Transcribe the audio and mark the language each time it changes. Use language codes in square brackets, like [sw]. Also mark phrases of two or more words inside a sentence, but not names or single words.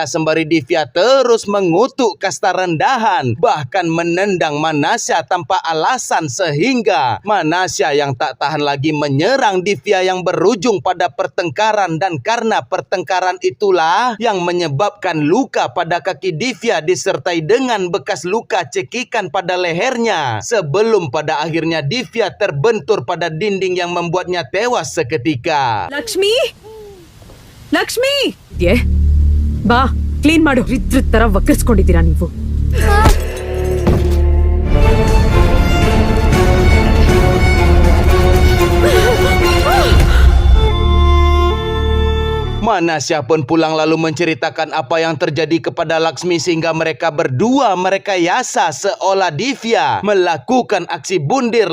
[id] sembari Divya terus mengutuk kasta rendahan bahkan menendang Manasa tanpa alasan sehingga Manasa yang tak tahan lagi menyerang Divya yang berujung pada pertengkaran dan karena pertengkaran itulah yang menyebabkan luka pada kaki Divya disertai dengan bekas luka cekikan pada lehernya sebelum pada akhirnya Divya terbentur pada dinding yang membuatnya tewas seketika. [kn] ಲಕ್ಷ್ಮಿ ಲಕ್ಷ್ಮಿ ಬಾ ಕ್ಲೀನ್ ಮಾಡು ಇದ್ರ ತರ ವಕ್ರಿಸ್ಕೊಂಡಿದ್ದೀರಾ ನೀವು [id] Manasa pun pulang lalu menceritakan apa yang terjadi kepada Laksmi sehingga mereka berdua merekayasa seolah Divya melakukan aksi bundir.